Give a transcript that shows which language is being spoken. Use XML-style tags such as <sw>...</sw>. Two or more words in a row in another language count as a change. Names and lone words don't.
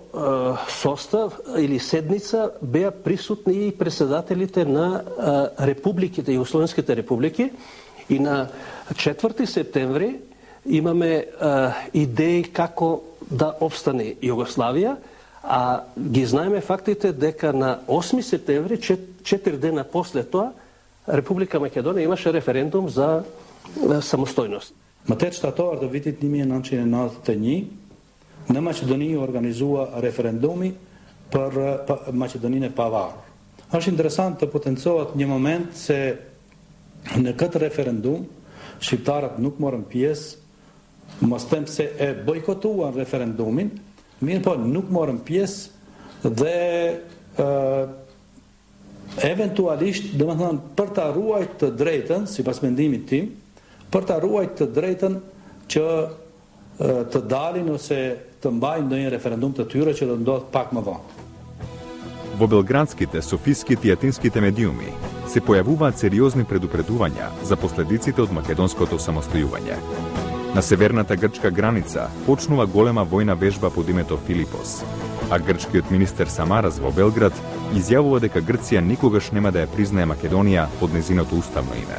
<mk>состав или седница беа присутни и председателите на републиките, југословенските републики, и на 4 септември имаме идеи како да обстане Југославија, а ги знаеме фактите дека на 8 септември, 4 дена после тоа, Република Македонија имаше референдум за самостојност.</mk> <sq>Më tetë shtator të vitit 1991, në Maqedoni organizua referendumi për Maqedoninë e pavarur. Është interesant të potencohet një moment se në këtë referendum shqiptarët nuk morën pjesë, mos them se e bojkotuan referendumin, mirë po nuk morën pjesë dhe eventualisht, domethënë, për ta ruajtur të drejtën, sipas mendimit tim, për ta ruajtur të drejtën që të dalin ose të mbajnë ndonjë referendum të tyre që do ndodh pak më vonë.</sq> <mk>Во белградските, софиските и атинските медиуми се појавуваат сериозни предупредувања за последиците од македонското самостојување. На северната грчка граница почнува голема војна вежба под името Филипос, а грчкиот министер Самарас во Белград изјавува дека Грција никогаш нема да ја признае Македонија под незиното уставно име.</mk>